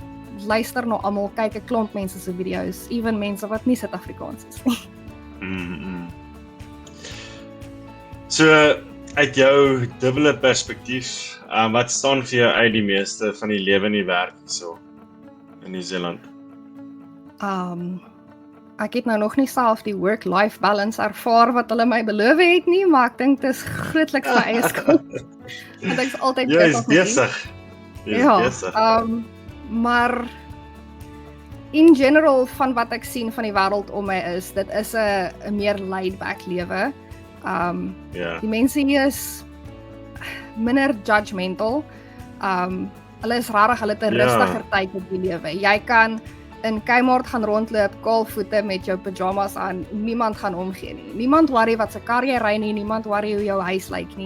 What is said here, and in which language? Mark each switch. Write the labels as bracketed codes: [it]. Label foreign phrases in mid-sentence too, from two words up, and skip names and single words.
[af] Luister na almal, kyk 'n klomp mense se video's, ewen mense wat nie Suid-Afrikaans is nie. So, uit jou dubbele perspektief, wat staan vir jou uit die meeste van die lewe en die werk hierso in Nieu-Seeland? Ek het nou nog nie self die [en] work-life balance [af] ervaar wat hulle my beloof het nie, maar ek dink dit is grootliks my eie skuld. Want ek is altyd besig. Maar [en] in general [af] van wat ek sien van die wêreld om my dit is 'n meer laid-back lewe. Die mense hier is minder judgmental. Hulle is rarig, hulle het 'n rustiger tyd op die lewe. Jy kan in Kmart gaan rondloop, kaalvoete met jou pyjamas aan, niemand gaan omgee nie. Niemand worry wat se kar jy ry nie, niemand worry hoe jou huis lyk nie.